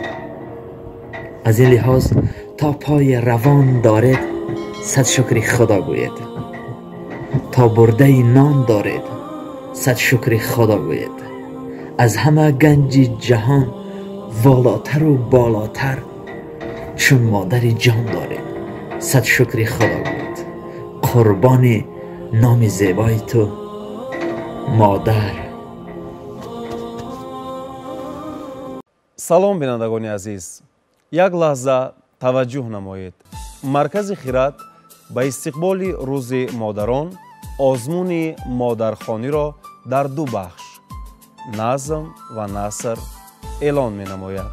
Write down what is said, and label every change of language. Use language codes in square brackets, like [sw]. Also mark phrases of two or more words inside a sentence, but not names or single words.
[fa] از این لحاظ تا پای روان دارید صد شکر خدا گوید، تا برده نان دارید صد شکر خدا گوید. از همه گنج جهان والاتر و بالاتر چون مادر جان دارید صد شکر خدا گوید. قربان نام زیبای تو مادر. [tg] салом бинандагони азиз, як лаҳза таваҷҷӯҳ намоед. маркази хират ба истиқболи рӯзи модарон озмуни модархониро дар ду бахш назм ва наср эълон менамояд.